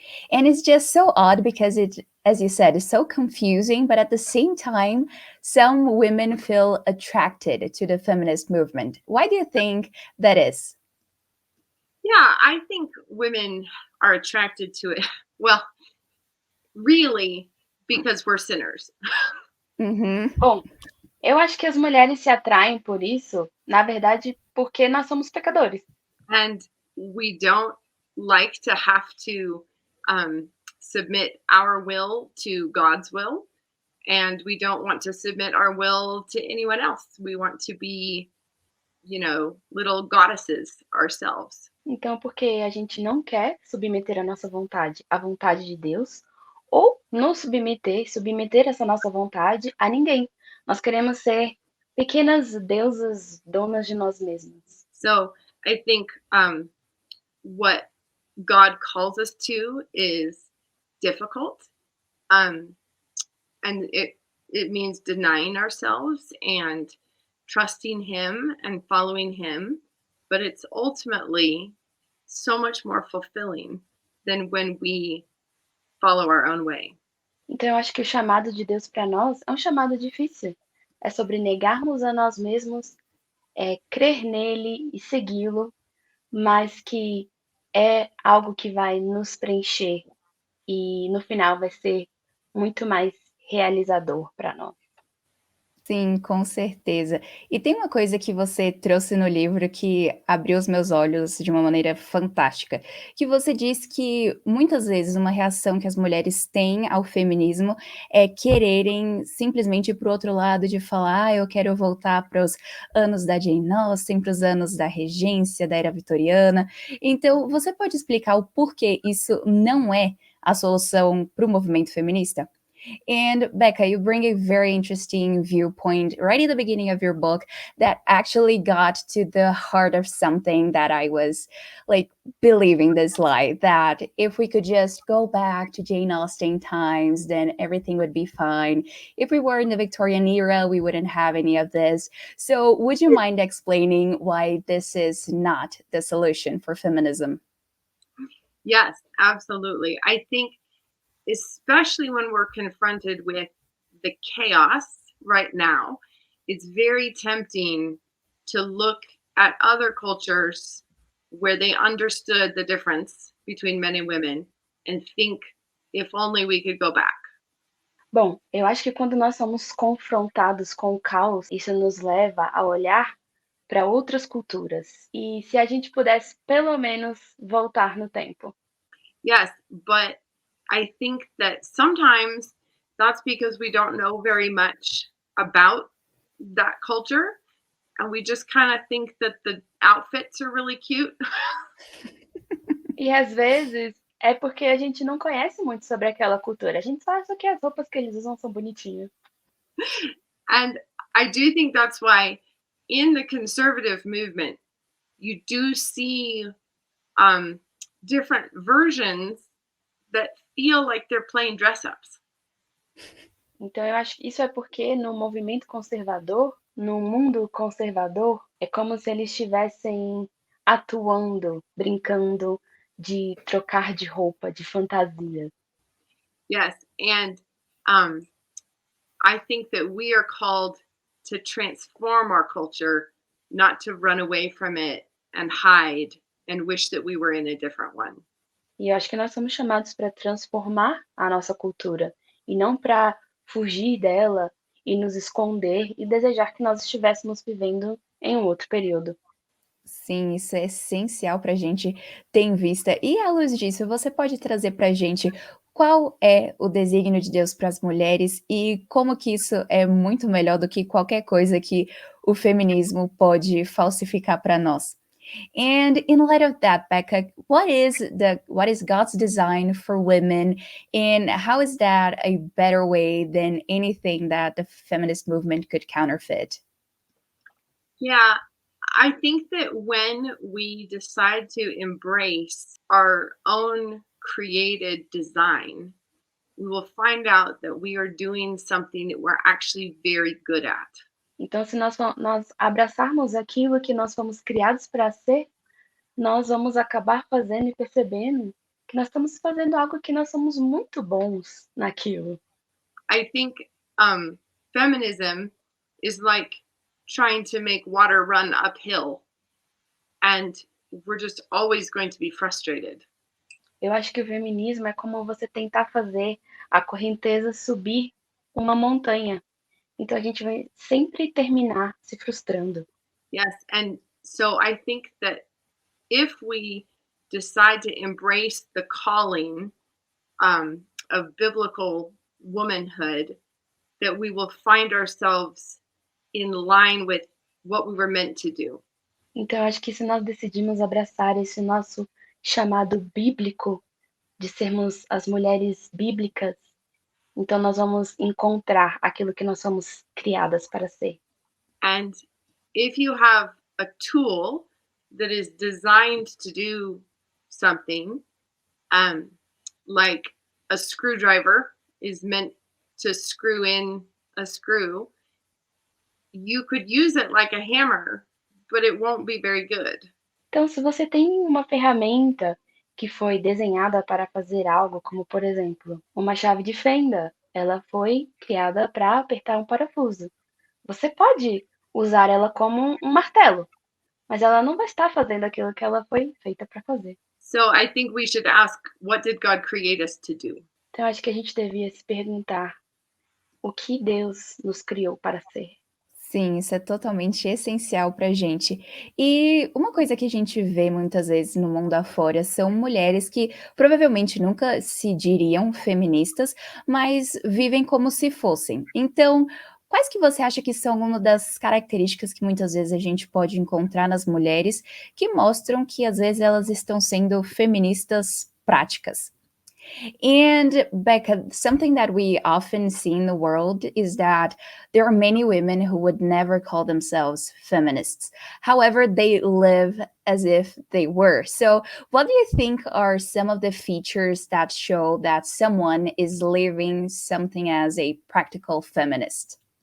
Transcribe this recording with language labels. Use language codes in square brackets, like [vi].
[en] And it's just so odd because it, as you said, is so confusing, but at the same time, some women feel attracted to the feminist movement. Why do you think that is? Yeah, I think women are attracted to it. Well, really, because we're sinners. Uhum. [pt] Bom, eu acho que as mulheres se atraem por isso, na verdade, porque nós somos pecadores. [en] And we don't like to have to submit our will to God's will. And we don't want to submit our will to anyone else. We want to be, little goddesses ourselves. [pt] Então, porque a gente não quer submeter a nossa vontade à vontade de Deus, ou nos submeter essa nossa vontade a ninguém. Nós queremos ser pequenas deusas, donas de nós mesmas. [en] So I think what God calls us to is difficult. And it means denying ourselves and trusting him and following him, but it's ultimately so much more fulfilling than when we follow our own way. [pt] Então, eu acho que o chamado de Deus para nós é um chamado difícil. É sobre negarmos a nós mesmos, crer nele e segui-lo, mas que é algo que vai nos preencher e no final vai ser muito mais realizador para nós. Sim, com certeza. E tem uma coisa que você trouxe no livro que abriu os meus olhos de uma maneira fantástica, que você diz que muitas vezes uma reação que as mulheres têm ao feminismo é quererem simplesmente ir para o outro lado de falar: "Ah, eu quero voltar para os anos da Jane Austen, para os anos da regência, da era vitoriana". Então, você pode explicar o porquê isso não é a solução para o movimento feminista? [en] And Becca, you bring a very interesting viewpoint right at the beginning of your book that actually got to the heart of something that I was like believing this lie that if we could just go back to Jane Austen times, then everything would be fine. If we were in the Victorian era, we wouldn't have any of this. So, would you mind explaining why this is not the solution for feminism? Yes, absolutely. I think, especially when we're confronted with the chaos right now, it's very tempting to look at other cultures where they understood the difference between men and women and think if only we could go back. [pt] Bom, eu acho que quando nós somos confrontados com o caos, isso nos leva a olhar para outras culturas. E se a gente pudesse pelo menos voltar no tempo. [en] Yes, but I think that sometimes that's because we don't know very much about that culture and we just kind of think that the outfits are really cute. [pt] E às vezes é porque a gente não conhece muito sobre aquela cultura. A gente só acha que as roupas que eles usam são bonitinhas. [en] And I do think that's why in the conservative movement, you do see different versions that feel like they're playing dress ups. [pt] Então eu acho que isso é porque no movimento conservador, no mundo conservador, é como se eles estivessem atuando, brincando de trocar de roupa, de fantasia. [en] Yes. And um, I think that we are called to transform our culture, not to run away from it and hide and wish that we were in a different one. [pt] E eu acho que nós somos chamados para transformar a nossa cultura e não para fugir dela e nos esconder e desejar que nós estivéssemos vivendo em um outro período. Sim, isso é essencial para a gente ter em vista. E à luz disso, você pode trazer para a gente qual é o desígnio de Deus para as mulheres e como que isso é muito melhor do que qualquer coisa que o feminismo pode falsificar para nós. [en] And in light of that, Becca, what is God's design for women, and how is that a better way than anything that the feminist movement could counterfeit? Yeah, I think that when we decide to embrace our own created design, we will find out that we are doing something that we're actually very good at. [pt] Então, se nós abraçarmos aquilo que nós fomos criados para ser, nós vamos acabar fazendo e percebendo que nós estamos fazendo algo que nós somos muito bons naquilo. [en] I think feminism is like trying to make water run uphill, and we're just always going to be frustrated. [pt] Eu acho que o feminismo é como você tentar fazer a correnteza subir uma montanha. Então a gente vai sempre terminar se frustrando. [en] Yes, and so I think that if we decide to embrace the calling of biblical womanhood, that we will find ourselves in line with what we were meant to do. [pt] Então eu acho que se nós decidimos abraçar esse nosso chamado bíblico de sermos as mulheres bíblicas, então nós vamos encontrar aquilo que nós somos criadas para ser. [en] And if you have a tool that is designed to do something, like a screwdriver is meant to screw in a screw, you could use it like a hammer, but it won't be very good. [pt] Então, se você tem uma ferramenta que foi desenhada para fazer algo, como por exemplo, uma chave de fenda, ela foi criada para apertar um parafuso. Você pode usar ela como um martelo, mas ela não vai estar fazendo aquilo que ela foi feita para fazer. [en] So I think we should ask, what did God create us to do? [pt] Então, acho que a gente devia se perguntar o que Deus nos criou para ser. Sim, isso é totalmente essencial para a gente. E uma coisa que a gente vê muitas vezes no mundo afora são mulheres que provavelmente nunca se diriam feministas, mas vivem como se fossem. Então, quais que você acha que são uma das características que muitas vezes a gente pode encontrar nas mulheres que mostram que às vezes elas estão sendo feministas práticas? [en] And Becca, something that we often see in the world is that there are many women who would never call themselves feminists. However, they live as if they were. So, what do you think are some of the features that show that someone is living something as a practical feminist?